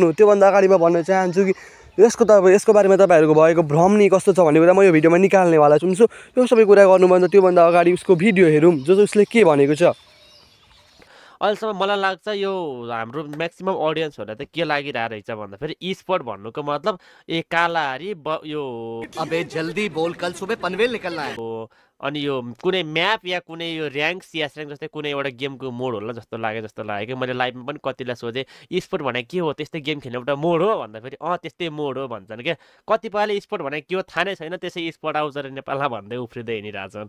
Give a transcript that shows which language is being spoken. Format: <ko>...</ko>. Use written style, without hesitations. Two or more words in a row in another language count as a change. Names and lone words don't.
<ne>त्यो भन्दा अगाडि म भन्न चाहन्छु कि यसको बारेमा तपाईहरुको भएको भ्रम नि कस्तो छ भन्ने कुरा म यो भिडियोमा निकाल्नेवाला छु। यो सबै कुरा गर्नुभन्दा त्यो भन्दा अगाडि उसको भिडियो हेरौँ, उसले के भनेको छ। अहिलेसम्म मलाई लाग्छ यो हाम्रो म्याक्सिमम अडियन्सहरुलाई त के लागिरहेको रहेछ भन्दा फेरि ई-स्पोर्ट भन्नुको मतलब कालाहारी यो</ne> <hi>अबे जल्दी बोल, कल सुबह पनवेल निकलना है।</hi> <ne>अनि यो कुनै म्याप या कुनै यो</ne> <en>rank CS rank</en> <ne>जस्तै कुनै एउटा गेमको मोड होला जस्तो लाग्यो कि मैले लाइभमा पनि कतिलाई सोधेँ ई-स्पोर्ट भने के हो, त्यस्तै गेम खेल्ने एउटा मोड हो भन्दा फेरि त्यस्तै मोड हो भन्छन् क्या। कतिपयले ई-स्पोर्ट भने के हो थाहा नै छैन, त्यसै ई-स्पोर्ट आउँछ रे नेपालमा भन्दै उफ्रिँदै हिँडिरहेछन्।</ne>